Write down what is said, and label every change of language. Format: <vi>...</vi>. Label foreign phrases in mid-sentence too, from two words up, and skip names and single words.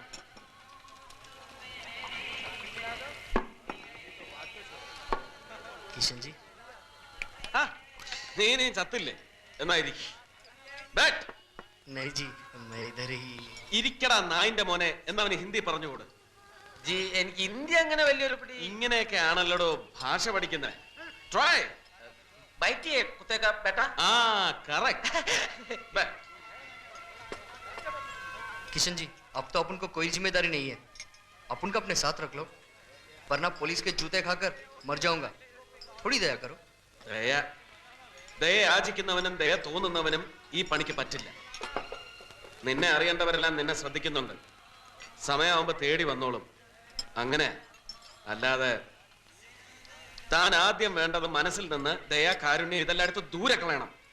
<ml>കിഷൻജി നീ ചത്തില്ലേ എന്നാ ഇരിക്കടാ നായിന്റെ മോനെ എന്നവന് ഹിന്ദി പറഞ്ഞുകൂട്. ജി എനിക്ക് ഹിന്ദി അങ്ങനെ വലിയൊരു പിടി. ഇങ്ങനെയൊക്കെ ആണല്ലോടോ ഭാഷ പഠിക്കുന്നത്. ട്രൈ</ml> <hi>बैठिए कुत्ते का बेटा. करेक्ट. किशन जी अब तो अपन को कोई जिम्मेदारी नहीं है, अपन को अपने साथ रख लो, वरना पुलिस के जूते खाकर मर जाऊंगा. थोड़ी दया करो.</hi> <ml>ദയ യാചിക്കുന്നവനും ദയ തോന്നുന്നവനും ഈ പണിക്ക് പറ്റില്ല. നിന്നെ അറിയേണ്ടവരെല്ലാം നിന്നെ ശ്രദ്ധിക്കുന്നുണ്ട്. സമയമാകുമ്പോ തേടി വന്നോളും. അങ്ങനെ അല്ലാതെ താൻ ആദ്യം വേണ്ടത് മനസ്സിൽ നിന്ന് ദയ, കാരുണ്യം ഇതെല്ലാം എടുത്ത് ദൂരെ കളയണം.</ml>